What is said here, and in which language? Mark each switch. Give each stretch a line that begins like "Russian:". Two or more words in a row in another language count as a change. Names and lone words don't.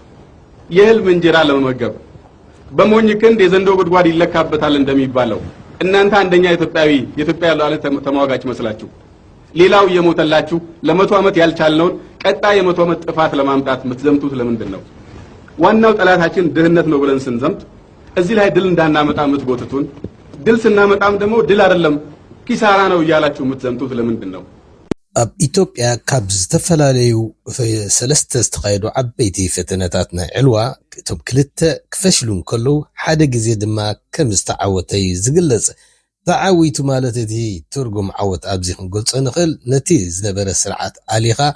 Amharic: የህልም እንጀራ ለመመገብ በሞኝ ክንድ የዘንዶ ጉድጓድ ይለካበታል እንደሚባለው እናንተ አንደኛ ኢትዮጵያ ያለው ተማዋጋች መስላችሁ ሌላው የሞተላችሁ ለመቶ ዓመት ያልቻልነውን ቀጣይ የመቶ ዓመት ጥፋት ለማምጣት የምትዘምቱት ለምንድን ነው? ዋናው ጠላታችን ድህነት ነው ብለን ስንዘምት እዚህ ላይ ድል እንዳናመጣ የምትጎትቱን፣ ድል ስናመጣም ደግሞ ድል አይደለም ኪሳራ ነው እያላችሁ የምትዘምቱት ለምንድን ነው?
Tigrinya: ኣብ ኢትዮጵያ ካብ ዝተፈላለዩ ሰለስተ ዝተኻየዱ ዓበይቲ ፈተነታትና ዕልዋ እቶም ክልተ ክፈሽሉ እንከለዉ ሓደ ግዜ ድማ ከም ዝተዓወተ ዝግለጽ ተዓዊቱ ማለት እቲ ትርጉም ዓወት ኣብዚ ክንገልጾ ንኽእል ነቲ ዝነበረ ስርዓት ኣሊኻ